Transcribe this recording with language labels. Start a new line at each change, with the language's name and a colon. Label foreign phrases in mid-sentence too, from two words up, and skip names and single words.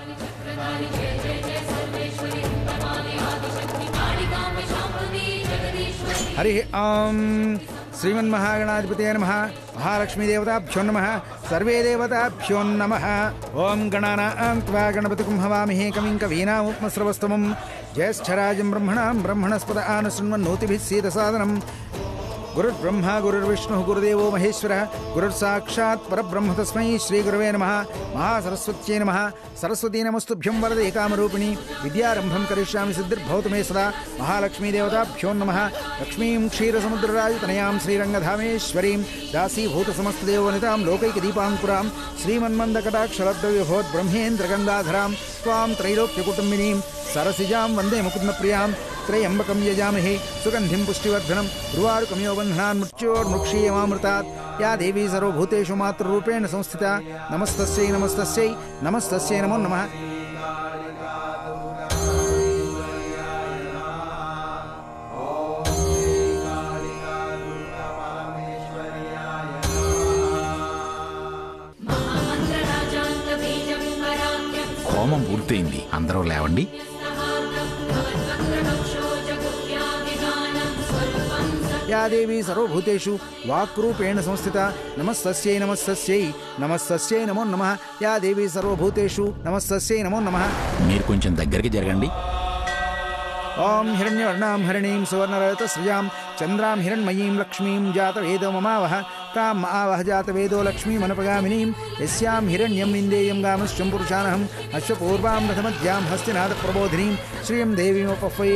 Sanskrit: హరి ఓం. శ్రీమన్మహాగణాధిపతయ నమః. మహాలక్ష్మీదేవతాభ్యో నమః. సర్వే దేవతాభ్యో నమః. ఓం గణానాం త్వా గణపతిం హవామహే కవిం కవీనాముపమశ్రవస్తమం. జ్యేష్ఠరాజం బ్రహ్మణాం బ్రహ్మణస్పద ఆనశృణ్వన్నోతిభిः सीदसादनम्. गुरुर्ब्रह्मा गुरुर्विष्णुः गुरुदेवो महेश्वरः गुरुर्साक्षात् परब्रह्म तस्मै श्रीगुरवे नमः. महासरस्वत्यै नमः. सरस्वती नमस्तुभ्यं वरदे कामरूपिणी. विद्यारम्भं करिष्यामि सिद्धिर्भवतु मे सदा. महालक्ष्मीदेवताभ्यो नमः. लक्ष्मीं क्षीरसमुद्रराजतनयां श्रीरङ्गधामेश्वरीं दासीभूतसमस्तदेववनितां लोकैकदीपाङ्कुरां श्रीमन्मन्दकटाक्षलब्धविभोद्ब्रह्मेन्द्रगङ्गाधरां त्वां त्रैलोक्यकुटुम्बिनीं सरसिजां वन्दे मुकुन्दप्रियां. त्रयम्बकं यजामहे सुगन्धिं पुष्टिवर्धनं उर्वारुकमिव बन्धनान् मृत्योर्मुक्षीयमामृतात्. या देवी सर्वभूतेषु मातृरूपेण संस्थिता. नमस्तस्यै नमस्तस्यै नमस्तस्यै नमो नमः.
Telugu: హోమం పూర్తయింది. అందరూ లేవండి.
Sanskrit: या देवी सर्वभूतेषु वाक्रूपेण संस्थिता. नमस्तस्यै नमस्तस्यै नमस्तस्यै नमो नमः. या देवी सर्वभूतेषु नमस्तस्यै नमो नमः.
Telugu: మీరు కొంచెం దగ్గరికి జరగండి.
Sanskrit: ओम हिरण्यवर्णां हरिणीं सुवर्णरजतश्रियां चन्द्रां हिरण्मयीं लक्ष्मीं जातवेदो ममावह. तां आवह जातवेदो लक्ष्मीमनुपगामिनीं. यस्यां हिरण्यं निन्देयं गामश्चं पुरुषानहम्. अश्वपूर्वां रथमध्यां हस्तिनादप्रबोधिनीं श्रियं देवीमुपह्वये.